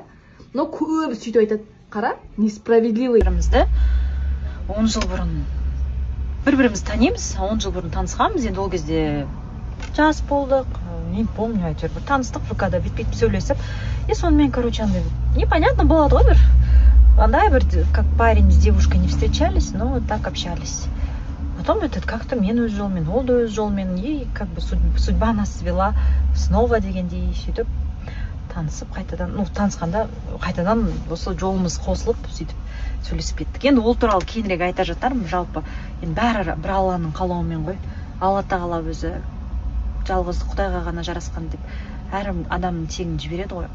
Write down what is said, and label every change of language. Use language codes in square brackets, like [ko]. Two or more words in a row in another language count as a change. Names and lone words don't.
[kk] Но көбі сөйтіп айтады. Қара, несправедливый. 10 жыл бұрын бір-бірімізді танимыз, 10 жыл бұрын танысқанбыз, енді ол кезде жас болдық, [ru] не помню, [kk] әйтеуір бір таныстық ВК-да бет-бет сөйлесіп, и сонымен, короче, андай непонятно болады ғой бір. Андай бір, [ru] как парень с девушкой не встречались, но вот так общались. Потом этот как-то [kk] мен өз жолмен, ол да өз жолмен, [ru] и как бы судьба нас свела снова [kk] дегендей сөйтіп танысып қайтадан, танысқанда қайтадан осы жолымыз қосылып сөйтіп сөйлесіп кеттік. Енді ол туралы кейінірек айта жатармын. Жалпы енді бәрі бір Алланың қалауымен ғой. Алла тағала өзі жалғыздық Құдайға ғана жарасқан деп әр адамның тегін жібереді ғой.